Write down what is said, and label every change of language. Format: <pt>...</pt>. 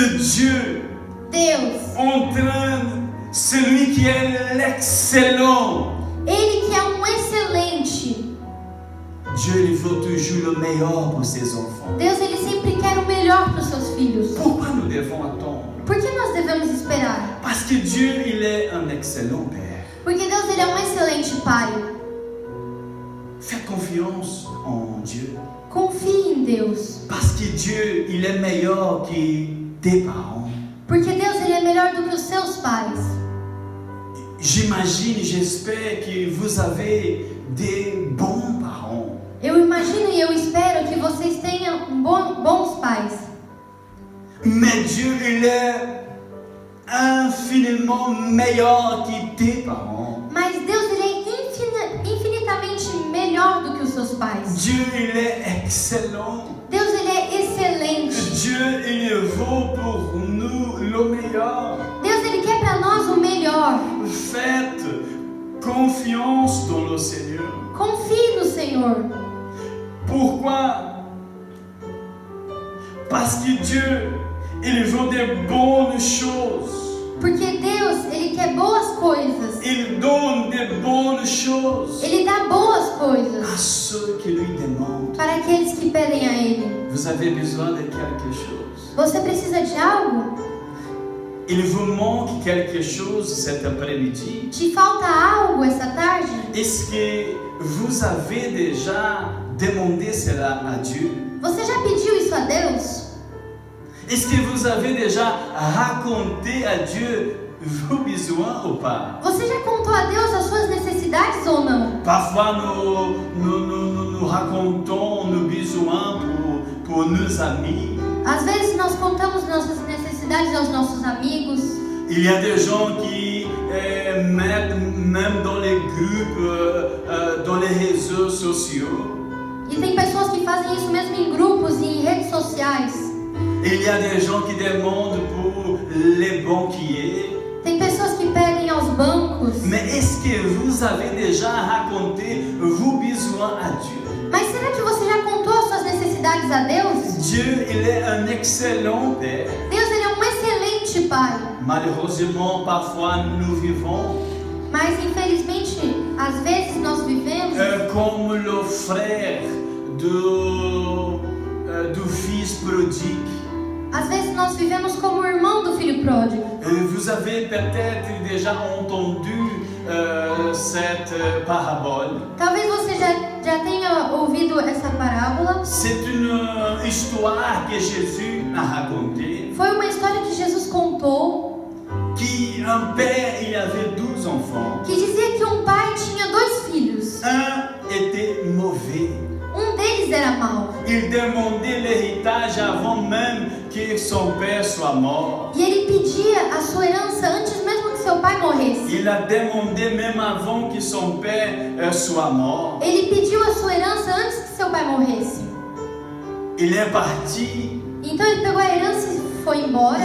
<fr>Dieu,</fr> <pt>Deus,</pt> <fr>en train, celui qui est l'excellent,</fr> <pt>Ele que é um excelente,</pt> <fr>Dieu il veut toujours le meilleur pour ses enfants.</fr> <pt>Deus ele sempre quer o melhor para os seus filhos.</pt> <fr>Pourquoi nous devons attendre?</fr> <pt>Por que nós devemos esperar?</pt> <fr>Parce que Dieu il est un excellent Père.</fr> <pt>Porque Deus ele é um excelente Pai.</pt> <fr>fais confiance en Dieu.</fr> <pt>Confie em Deus.</pt> <fr>Parce que Dieu, il est meilleur que tes parents.</fr> <pt>Porque Deus ele é melhor do que os seus pais.</pt> <fr>J'imagine, j'espère que vous avez des bons parents.</fr> <pt>Eu imagino e eu espero que vocês tenham bons pais.</pt> <fr>Mais Dieu, il est infiniment meilleur que tes parents.</fr> <pt>Mas Deus ele é infinitamente melhor do que os seus pais.</pt> <fr>Dieu, il est excellent.</fr> <pt>Deus ele é excelente.</pt> <fr>Dieu, il vaut pour nous le meilleur.</fr> <pt>Deus ele quer para nós o melhor.</pt> <fr>Faites confiance dans le Seigneur.</fr> <pt>Confie no Senhor.</pt> <fr>Pourquoi? Parce que Dieu, il veut des bonnes choses.</fr> <pt>Porque Deus ele quer boas coisas.</pt> <fr>Il donne des bonnes choses</fr> <pt>Ele dá boas</pt> <fr>à</fr> <pt>coisas</pt> <fr>ceux qui lui demandent.</fr> <pt>para aqueles que pedem a Ele.</pt> <fr>Vous avez besoin de quelque chose.</fr> <pt>Você precisa de algo?</pt> <fr>Il vous manque quelque chose cet après-midi.</fr> <pt>Te falta algo essa tarde?</pt> <fr>Est-ce que vous avez déjà demandé cela à Dieu?</fr> <pt>Você já pediu isso a Deus?</pt> <fr>Est-ce que vous avez déjà raconté à Dieu vos besoins ou pas?</fr> <pt>Você já contou a Deus as suas necessidades ou não?</pt> <fr>Parfois nous racontons nos besoins pour nos amis.</fr> <pt>Às vezes nós contamos nossas necessidades aos nossos amigos.</pt> <fr>Il y a des gens qui mettent même dans les groupes, dans les réseaux sociaux.</fr> <pt>E tem pessoas que fazem isso mesmo em grupos e em redes sociais.</pt> <fr>Il y a des gens qui demandent pour les banquiers.</fr> <pt>Tem pessoas que pedem aos bancos.</pt> <fr>Mais est-ce que vous avez déjà raconté vos besoins à Dieu?</fr> <pt>Mas será que você já contou as suas necessidades a Deus?</pt> <fr>Dieu, il est un excellent Père.</fr> <pt>Deus ele é um excelente Pai.</pt> <fr>Malheureusement, parfois nous vivons</fr> <pt>Mas infelizmente, às vezes nós vivemos</pt> <fr>comme le frère du fils prodigue.</fr> <pt>Às vezes nós vivemos como o irmão do filho pródigo.</pt> <fr>Vous avez peut-être déjà entendu cette parabole.</fr> <pt>Talvez você já tenha ouvido essa parábola.</pt> <fr>C'est une histoire que Jésus a racontée.</fr> <pt>Foi uma história que Jesus contou,</pt> <fr>Un père, il avait 12 enfants.</fr> <pt>que dizia que um pai tinha 2 filhos.</pt> <fr>Un était mauvais.</fr> <pt>Um deles era mau.</pt> <fr>Il demandait l'héritage avant même que son père soit mort.</fr> <pt>E ele pedia a sua herança antes mesmo que seu pai morresse.</pt> <fr>Il a demandé même avant que son père soit mort.</fr> <pt>Ele pediu a sua herança antes que seu pai morresse.</pt> <fr>Il est parti.</fr> <pt>Então ele pegou a herança e foi embora.</pt>